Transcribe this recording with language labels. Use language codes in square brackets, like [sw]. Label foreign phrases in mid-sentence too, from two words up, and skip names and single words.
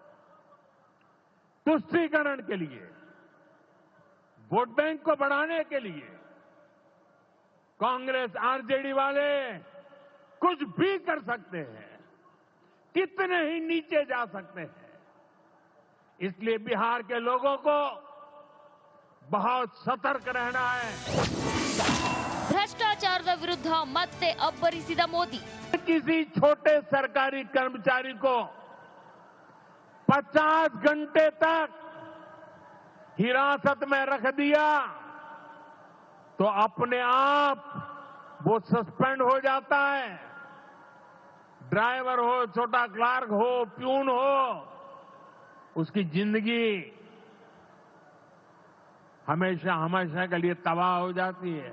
[hi] तुष्टीकरण के लिए, वोट बैंक को बढ़ाने के लिए कांग्रेस आरजेडी वाले कुछ भी कर सकते हैं, कितने ही नीचे जा सकते हैं। इसलिए बिहार के लोगों को बहुत सतर्क रहना है। [kn] ಭ್ರಷ್ಟಾಚಾರದ ವಿರುದ್ಧ ಮತ್ತೆ ಅಬ್ಬರಿಸಿದ ಮೋದಿ. [hi] किसी छोटे सरकारी कर्मचारी को 50 घंटे तक हिरासत में रख दिया तो अपने आप वो सस्पेंड हो जाता है। ड्राइवर हो, छोटा क्लार्क हो, प्यून हो, उसकी जिंदगी हमेशा हमेशा के लिए तबाह हो जाती है।